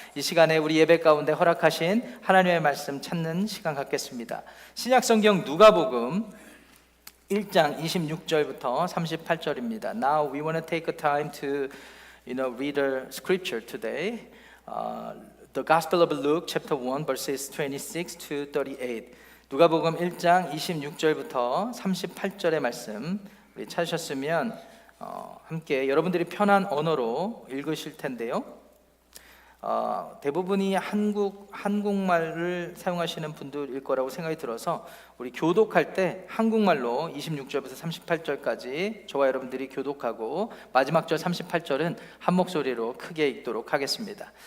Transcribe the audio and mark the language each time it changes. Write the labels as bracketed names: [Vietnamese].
[Korean] 이 시간에 우리 예배 가운데 허락하신 하나님의 말씀 찾는 시간 갖겠습니다. 신약성경 누가복음 1장 26절부터 38절입니다. [English] Now we want to take a time to read the scripture today. The Gospel of Luke chapter 1 verses 26 to 38. [Korean] 누가복음 1장 26절부터 38절의 말씀 우리 찾으셨으면 함께 여러분들이 편한 언어로 읽으실 텐데요. 대부분이 한국말을 사용하시는 분들일 거라고 생각이 들어서 우리 교독할 때 한국말로 26절부터 38절까지 저와 여러분들이 교독하고 마지막 절 38절은 한 목소리로 크게 읽도록 하겠습니다.